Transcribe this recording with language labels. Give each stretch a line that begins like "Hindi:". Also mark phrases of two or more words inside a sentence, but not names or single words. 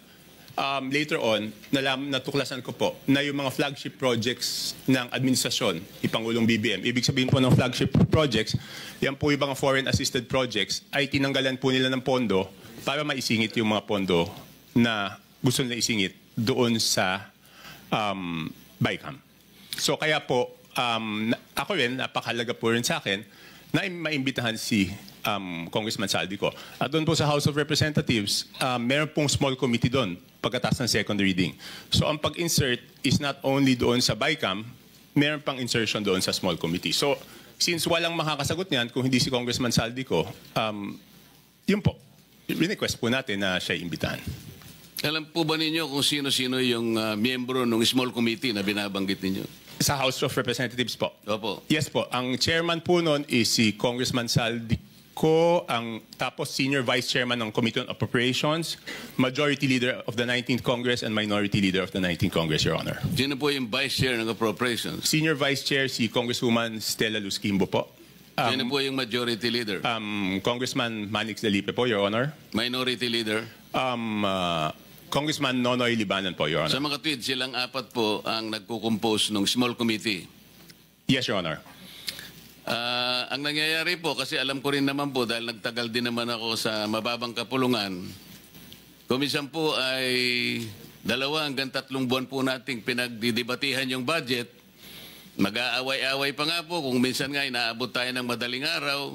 Filipino: Later on, natuklasan ko po na yung mga
English: flagship projects
Filipino: ng administrasyon, ipangulong BBM, ibig sabihin po ng
English: flagship projects,
Filipino: yan po yung mga
English: foreign assisted projects,
Filipino: ay tinanggalan po nila ng pondo para maisingit yung mga pondo na gusto nila isingit doon sa BICAM. So kaya po, ako rin, napakahalaga po rin sa akin na maimbitahan si Congressman Saldico. At doon po sa
English: House of Representatives,
Filipino: meron pong
English: small committee
Filipino: doon pagkatapos ng
English: second reading.
Filipino: So ang pag-insert
English: is not only
Filipino: doon sa BICAM, meron pang insertion doon sa
English: small committee. So since
Filipino: walang makakasagot niyan kung hindi si Congressman Saldico, Yun po. Request po natin na siya imbitahan. Alam po ba ninyo kung sino-sino yung miyembro ng
English: small committee
Filipino: na binabanggit ninyo? Sa
English: House of Representatives
Filipino: po. Opo. Yes po. Ang chairman po noon is si Congressman Saldico, tapos
English: senior vice chairman
Filipino: ng
English: Committee on Appropriations, majority leader of the 19th Congress, and minority leader of the 19th Congress, Your Honor.
Filipino: Sino po yung
English: vice chair
Filipino: ng appropriations?
English: Senior vice chair
Filipino: si Congresswoman Stella Luz Quimbo po. Sino po yung
English: majority leader?
Filipino: Congressman Manix Dalipe po,
English: Your Honor. Minority leader?
Filipino: Congressman Nonoy Libanan po,
English: Your
Filipino: Sa
English: Honor.
Filipino: mga tweet, silang apat po ang nagkukompose ng
English: small committee. Yes, Your Honor.
Filipino: Ang nangyayari po, kasi alam ko rin naman po, dahil nagtagal din naman ako sa mababang kapulungan, kumisan po ay 2 hanggang 3 buwan po nating pinagdidebatihan yung budget. Mag-aaway-aaway pa nga po, kung minsan nga inaabot tayo ng madaling araw.